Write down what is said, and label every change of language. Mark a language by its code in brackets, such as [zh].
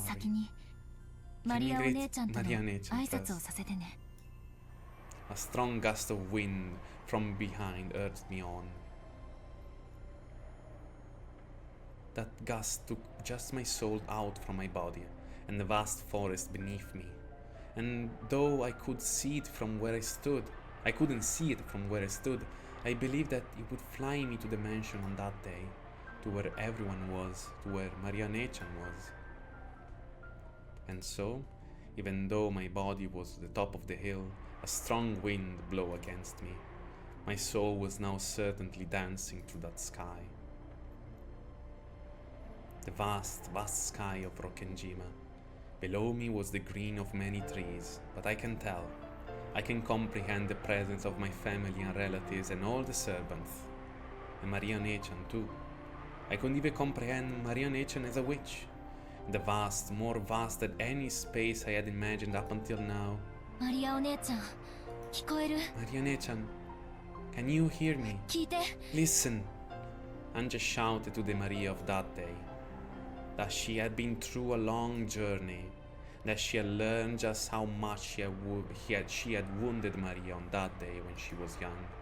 [ja] 先にマリアお姉ちゃんとの挨拶をさせてね。 [en] A strong gust of wind from behind urged me on. That gust took just my soul out from my body and the vast forest beneath me. And though I could see it from where I stood, I couldn't see it from where I stood, I believed that it would fly me to the mansion on that day, to where everyone was, to where Maria One-chan was. And so, even though my body was at the top of the hill, a strong wind blew against me. My soul was now certainly dancing through that sky. The vast, vast sky of Rokkenjima. Below me was the green of many trees, but I can tell. I can comprehend the presence of my family and relatives and all the servants. And Maria One-chan too. I could even comprehend Maria One-chan as a witch. The vast, more vast than any space I had imagined up until now. [ja] マリアお姉ちゃん、聞こえる？ [en] Maria One-chan, can you hear me? [ja] 聞いて。 [en] Listen! Anja shouted to the Maria of that day. That she had been through a long journey. That she had learned just how much she had wounded Maria on that day when she was young.